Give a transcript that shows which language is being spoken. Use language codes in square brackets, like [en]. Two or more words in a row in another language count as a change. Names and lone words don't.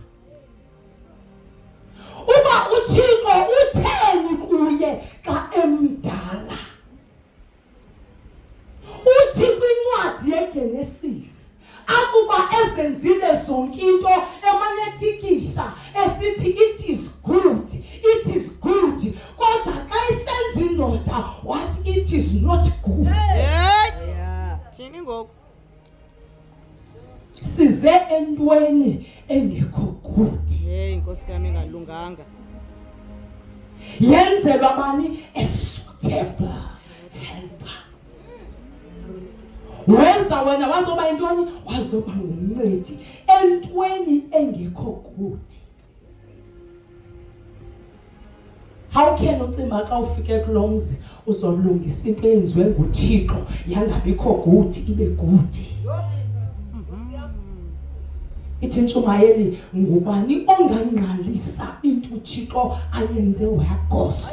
[xh] Uba uThixo utheni kuye xa emdala. Uthi kwincwadi yeGenesis akuba ezenzile zonke into emanetikisha esithi [en] it is good, it is good. [xh] Kodwa xa isenza indoda [en] what it is not good. Yeah. [xh] Thini ngoku? Size entweni engekho good. Hey inkosi yami engalunganga. Yenzelwa bani [en] a suitable helper. [xh] Weza wena wazoba intoni? Wazoba ngumncedi entweni engekho good. [en] How can [xh] ucima xa ufike kulomzi uzolungisa into eyenziwe nguThixo yangabikho good ibe good? Ithi Ntshumayeli ngubani ongangqalisa into uThixo ayenze wagoso?